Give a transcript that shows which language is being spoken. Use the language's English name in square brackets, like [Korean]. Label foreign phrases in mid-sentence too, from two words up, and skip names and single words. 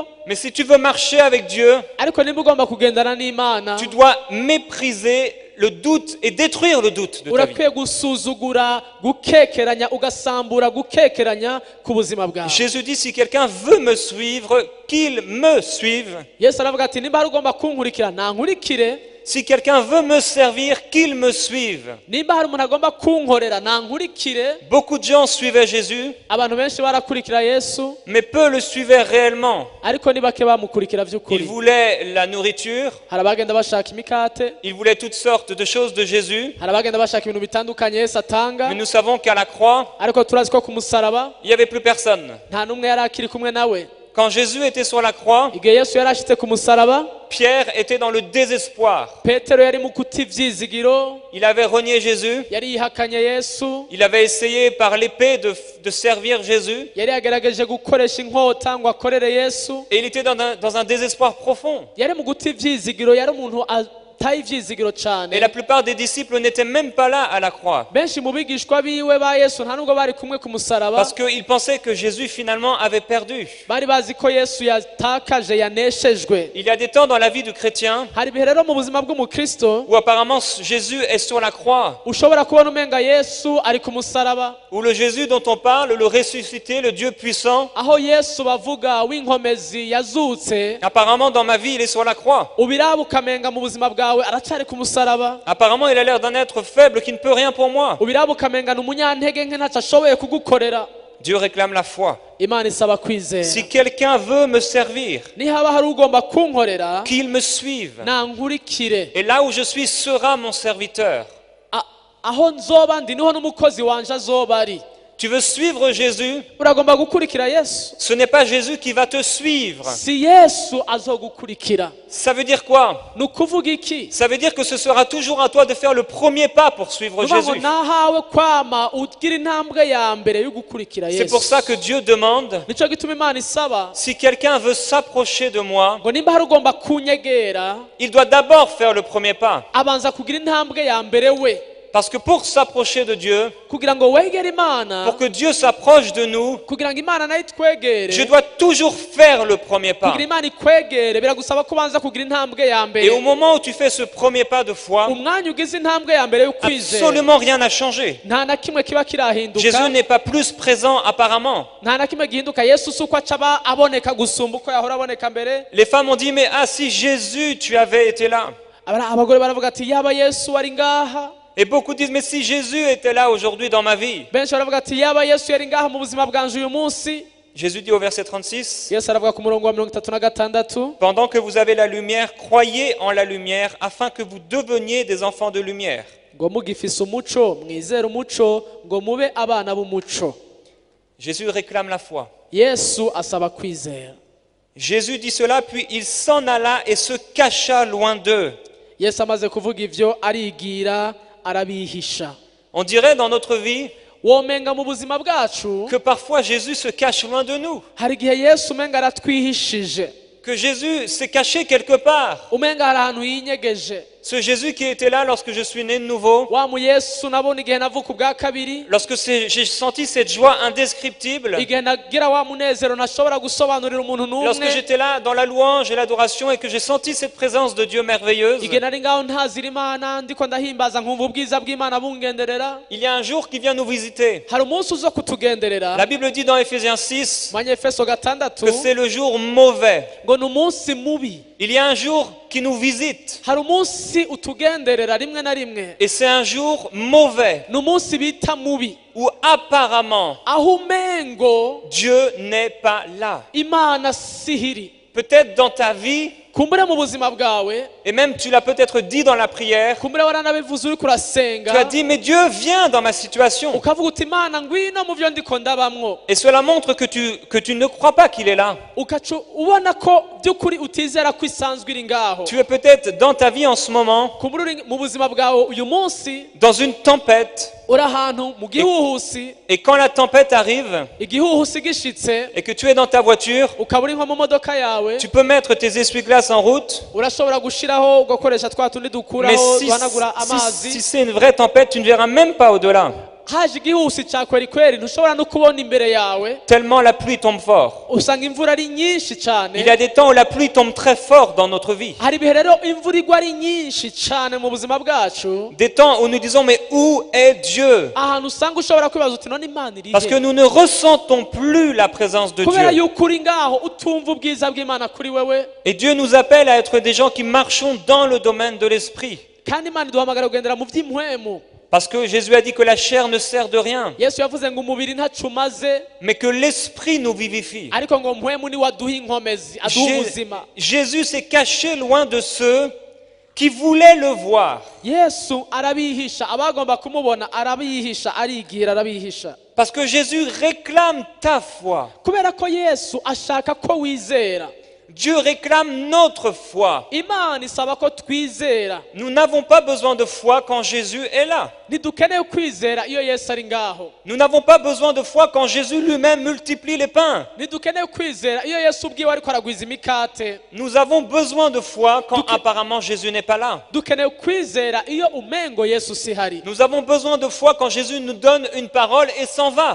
[French] Mais si tu veux marcher avec Dieu, [Rundi] Ariko niba ugomba kugendana n'Imana, [French] tu dois mépriser le doute et détruire le doute de ta vie. [Rundi] urakwiye gusuzugura gukekeranya, ugasambura gukekeranya ku buzima bwawe. [French] Jésus dit, si quelqu'un veut me suivre, qu'il me suive. [Rundi] Yesu aravuga ati nimba hari ugomba kunkurikira nankurikire, [French] Si quelqu'un veut me servir, qu'il me suive. [Rundi] nimba hari umuntu agomba kunkorera nankurikire. [French] Beaucoup de gens suivaient Jésus, [Rundi] Abantu benshi barakurikira Yesu, [French] mais peu le suivaient réellement. [Rundi] ariko ni bake bamukurikira [French] Ils [Rundi] vy'ukuri. [French] voulaient la nourriture, [Rundi] Hari abagenda bashaka imikate, [French] ils voulaient toutes sortes de choses de Jésus, [Rundi] hari abagenda bashaka ibintu bitandukanye Yesu atanga, [French] mais nous savons qu'à la croix, [Rundi] ariko turazi ko ku musaraba [French] il n'y avait plus personne. [Rundi] nta n'umwe yari akiri kumwe nawe. [French] Quand Jésus était sur la croix, [Rundi] Igihe Yesu yari ashitse ku musaraba, [French] Pierre était dans le désespoir. [Rundi] Petero yari mu kuti ivyizigiro, [French] Il avait renié Jésus, [Rundi] yari yihakanye Yesu, [French] il avait essayé par l'épée de servir Jésus, [Rundi] yari yagerageje gukoresha inkota ngo akorere Yesu, [French] et il était dans un désespoir profond. [Rundi] yari mu guti ivyizigiro, yari umuntu ataye ivyizigiro cane. [French] Et la plupart des disciples n'étaient même pas là à la croix, [Rundi] Benshi mu bigishwa biwe ba Yesu nta nubwo bari kumwe ku musaraba, [French] parce qu'ils pensaient que Jésus finalement avait perdu. [Rundi] bari bazi ko Yesu yatakaje, yaneshejwe. [French] Il y a des temps dans la vie du chrétien [Rundi] Hari ibihe rero mu buzima bw'umukristo [French] où apparemment Jésus est sur la croix, [Rundi] ushobora kubona umenga Yesu ari ku musaraba, [French] où le Jésus dont on parle, le ressuscité, le Dieu puissant, [Rundi] aho Yesu bavuga w'inkomezi yazutse, [French] apparemment dans ma vie il est sur la croix. [Rundi] ubiraba ukamenga mu buzima bwawe aracari ku musaraba, [French] Apparemment il a l'air d'un être faible qui ne peut rien pour moi. [Rundi] ubiraba ukamenga ni umunyantege nke ntacyo ashoboye kugukorera. [French] Dieu réclame la foi. [Rundi] Imana isaba kwizera. [French] Si quelqu'un veut me servir, [Rundi] Nihaba hari ugomba kunkorera [French] qu'il me suive. [Rundi] nankurikire, [French] Et là où je suis sera mon serviteur. [Rundi] aho nzoba ndi niho n'umukozi wanje azoba ari. [French] Tu veux suivre Jésus? [Rundi] Uragomba gukurikira Yesu, [French] Ce n'est pas Jésus qui va te suivre. [Rundi] si Yesu azogukurikira. [French] Ça veut dire quoi? [Rundi] Ni ukuvuga iki? [French] Ça veut dire que ce sera toujours à toi de faire le premier pas pour suivre [Rundi] Nuvuga ngo [French] Jésus. [Rundi] nahawe kwama ugira intambwe ya mbere yo gukurikira [French] C'est pour [Rundi] Yesu. [French] ça que Dieu demande, [Rundi] Nico gituma Imana isaba [French] si quelqu'un veut s'approcher de moi, [Rundi] ngo nimba hari ugomba kunyegera, [French] il doit d'abord faire le premier pas. [Rundi] abanza kugira intambwe ya mbere we, [French] Parce que pour s'approcher de Dieu, [Rundi] kugira ngo wegere Imana, [French] pour que Dieu s'approche de nous, [Rundi] kugira ngo Imana nayo itwegere, [French] je dois toujours faire le premier pas. [Rundi] kugira Imana ikwegere biragusaba ko ubanza kugira intambwe ya [French] Et au [Rundi] mbere. [French] moment où tu fais ce premier pas de foi, [Rundi] Umwanya ugize intambwe ya mbere yo kwizera, [French] absolument rien n'a changé. [Rundi] nta na kimwe kiba [French] Jésus [Rundi] kirahinduka, [French] n'est pas plus présent apparemment. [Rundi] nta na kimwe gihinduka. Yesu si uko aca aboneka gusumba uko yahora aboneka mbere. [French] Les femmes ont dit, mais ah si Jésus, tu avais été là. [Rundi] Abagore baravuga ati yaba Yesu ari ngaha. [French] Et beaucoup disent, mais si Jésus était là aujourd'hui dans ma vie. [Rundi] Benshi baravuga ati yaba Yesu yari ngaha mu buzima bwanje uyu munsi. [French] Jésus dit au verset 36, [Rundi] Yesu aravuga ku murongo wa 36, [French] pendant que vous avez la lumière, croyez en la lumière, afin que vous deveniez des enfants de lumière. [Rundi] ngo mugifise umuco mwizere umuco ngo mube abana b'umuco. [French] Jésus réclame la foi. [Rundi] Yesu asaba kwizera. [French] Jésus dit cela, puis il s'en alla et se cacha loin d'eux. [Rundi] Yesu amaze kuvuga ivyo arigira arabihisha. [French] On dirait dans notre vie [Rundi] Womenga mu buzima bwacu [French] que parfois Jésus se cache loin de nous, [Rundi] hari igihe Yesu umenga aratwihishije, [French] que Jésus s'est caché quelque part. [Rundi] umenga hari ahantu yinyegeje. [French] Ce Jésus qui était là lorsque je suis né de nouveau, [Rundi] Wa mu Yesu nabona igihe navuka ubwa kabiri, [French] lorsque j'ai senti cette joie indescriptible, [Rundi] igihe nagira wa munezero ntashobora gusobanurira umuntu [French] lorsque [Rundi] n'umwe, [French] j'étais là dans la louange et l'adoration et que j'ai senti cette présence de Dieu merveilleuse, [Rundi] igihe nari ngaho ntazira Imana ndiko ndahimbaza nkumva ubwiza bw'Imana bungenderera. [French] il y a un jour qui vient nous visiter. [Rundi] Hari umunsi uzo kutugenderera. [French] La Bible dit dans Éphésiens 6 [Rundi] Manyefeso 6 [French] que c'est le jour mauvais. [Rundi] ngo ni umunsi mubi. [French] Il y a un jour qui nous visite. [Rundi] hari umunsi utugenderera rimwe na rimwe [French] Et c'est un jour mauvais, [Rundi] ni umunsi bita mubi [French] où apparemment [Rundi] aho umengo [French] Dieu n'est pas là. [Rundi] imana sihiri. [French] Peut-être dans ta vie, [Rundi] kumbure mu buzima bwawe, [French] et même tu l'as peut-être dit dans la prière, [Rundi] kumbure waranabivuze uri [French] tu as [Rundi] kurasenga [French] dit, mais Dieu vient dans ma situation. [Rundi] ukavuga uti imana ngwino mu byo ndiko ndabamwo, [French] Et cela montre que tu ne crois pas qu'il est là. [Rundi] ukaca ubona ko by'ukuri utizera ko isanzwe iri ngaho. [French] Tu es peut-être dans ta vie en ce moment, [Rundi] kumbure uri mu buzima bwawe uyu munsi [French] dans une tempête, [Rundi] uri ahantu mu gihuhusi, [French] et quand la tempête arrive, [Rundi] igihuhusi gishitse [French] et que tu es dans ta voiture, [Rundi] ukaba uri nko mu modoka yawe, [French] tu peux mettre tes essuie-glaces en route, [Rundi] urashobora gushiraho ugakoresha twa tundi [French] mais [Rundi] dukuraho duhanagura [French] si [Rundi] amazi. [French] c'est une vraie tempête, tu ne verras même pas au-delà, [Rundi] haje igihuhusi cya kweri ntushobora no kubona imbere yawe, [French] tellement la pluie tombe fort. [Rundi] usanga imvura ari nyinshi cyane. [French] Il y a des temps où la pluie tombe très fort dans notre vie. [Rundi] hari ibihe rero imvura igwa ari nyinshi cyane mu buzima bwacu, [French] Des temps où nous disons, mais où est Dieu? [Rundi] ahantu usanga ushobora kwibaza uti none imana iri [French] Parce que [Rundi] he? [French] nous ne ressentons plus la présence de [Rundi] kubera [French] Dieu. [Rundi] yuko uri ngaho utumva ubwiza bw'imana kuri wewe, [French] Et Dieu nous appelle à être des gens qui marchons dans le domaine de l'esprit. [Rundi] kandi imana iduhamagara kugendera mu by'impwemu. [French] Parce que Jésus a dit que la chair ne sert de rien, [Rundi] yesu yavuze ngo umubiri ntacu umaze, [French] mais que l'esprit nous vivifie. [Rundi] ariko ngo mpwemu niwe aduha inkomezi, aduha ubuzima. [French] Jésus s'est caché loin de ceux qui voulaient le voir. [Rundi] yesu arabihisha, abagomba kumubona arabihisha, arigira arabihisha, [French] Parce que Jésus réclame ta foi. [Rundi] kubera ko yesu ashaka ko wizera. [French] Dieu réclame notre foi. [Rundi] imana isaba ko twizera. [French] Nous n'avons pas besoin de foi quand Jésus est là. [Rundi] ntidukeneye kwizera iyo yesu ari ngaho. [French] Nous n'avons pas besoin de foi quand Jésus lui-même multiplie les pains. [Rundi] ntidukeneye kwizera iyo yesu ubwiwe ariko aragwiza imikate. [French] Nous avons besoin de foi quand apparemment Jésus n'est pas là. [Rundi] dukeneye kwizera iyo umengo yesu sihari. [French] Nous avons besoin de foi quand Jésus nous donne une parole et s'en va.